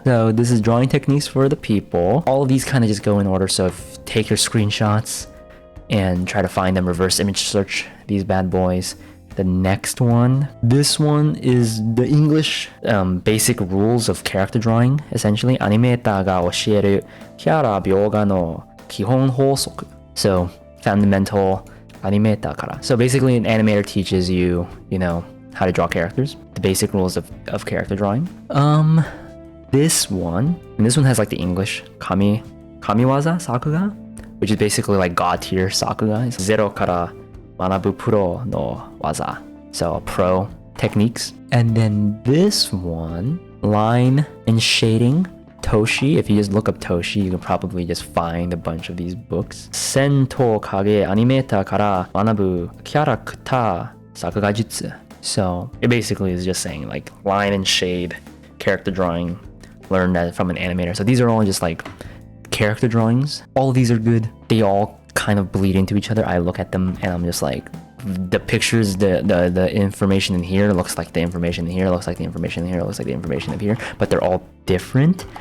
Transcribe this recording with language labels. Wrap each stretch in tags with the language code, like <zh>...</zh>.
<en>So this is drawing techniques for the people. All of these kind of just go in order. So if take your screenshots and try to find them, reverse image search these bad boys. The next one, this one is the English basic rules of character drawing, essentially.</en> <ja>アニメーターが教えるキャラ描画の基本法則.</ja> <en>So fundamental animatorから. So basically an animator teaches you, you know, how to draw characters, the basic rules of character drawing. This one, and this one has like the English kamiwaza sakuga, which is basically like god tier sakuga. It's</en> <ja>ゼロから学ぶプロの技.</ja> <en>So pro techniques. And then this one, line and shading. Toshi, if you just look up Toshi, you can probably just find a bunch of these books.</en> <ja>戦闘影アニメーターから学ぶキャラクター作画術.</ja> <en>So it basically is just saying like line and shade, character drawing, learn that from an animator. So these are all just like character drawings. All of these are good. They all kind of bleed into each other. I look at them and I'm just like, the pictures, the information in here looks like the information in here, looks like the information in here, looks like the information up here, but they're all different.</en>